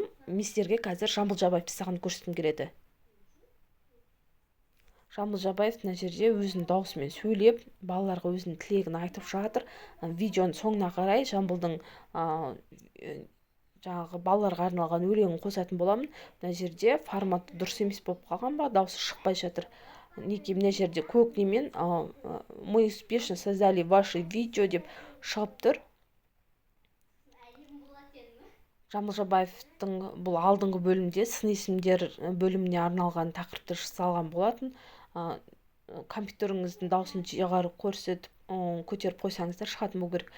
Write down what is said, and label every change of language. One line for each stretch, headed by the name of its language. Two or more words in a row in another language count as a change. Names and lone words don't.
Kazakh: Мен сіздерге қазір Жамбыл Жабаевты саған көрсеткім келеді. Жамбыл Жабаев мына жерде өзінің даусымен сөйлеп, балаларға өзінің тілегін айтып жатыр. Видеоның соңына қарай Жамбылдың жаңағы балаларға арналған өлеңін қосатын боламын. Мына жерде форматы дұрыс емес болып қалған ба, дауысы шықпай жатыр. Неге мына жерде көк немен
Russian: мы успешно создали ваши видео
Kazakh: деп шығып тұр. Жамбыл Жабаевтың бұл алдыңғы бөлімде сын есімдер бөліміне арналған тақырыпты жасалған болатын. Компьютеріңіздің дауысын жоғары көтеріп қойсаңыздар шығатын болу керек.